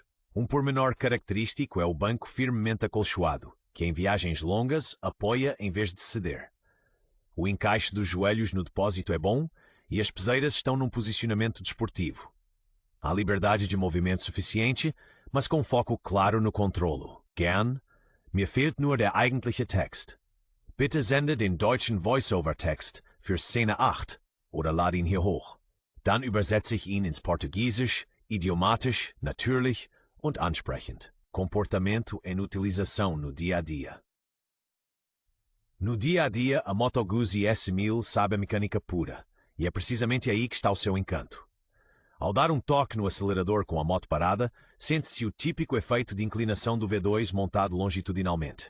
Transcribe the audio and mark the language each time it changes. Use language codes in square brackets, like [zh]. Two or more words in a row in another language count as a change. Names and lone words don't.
[pt] Um pormenor característico é o banco firmemente acolchoado, que em viagens longas apoia em vez de ceder. O encaixe dos joelhos no depósito é bom e as peseiras estão num posicionamento desportivo. Há liberdade de movimento suficiente, mas com foco claro no controlo. [de] Gern, mir fehlt nur der eigentliche Text. Bitte sende den deutschen Voice-Over-Text für Szene 8 oder lade ihn hier hoch. Dann übersetze ich ihn ins Portugiesisch, idiomatisch, natürlich und ansprechend. [pt] Comportamento em utilização no dia a dia. No dia a dia, a Moto Guzzi S1000 sabe a mecânica pura, e é precisamente aí que está o seu encanto. Ao dar um toque no acelerador com a moto parada, Sente-se o típico efeito de inclinação do V2 montado longitudinalmente.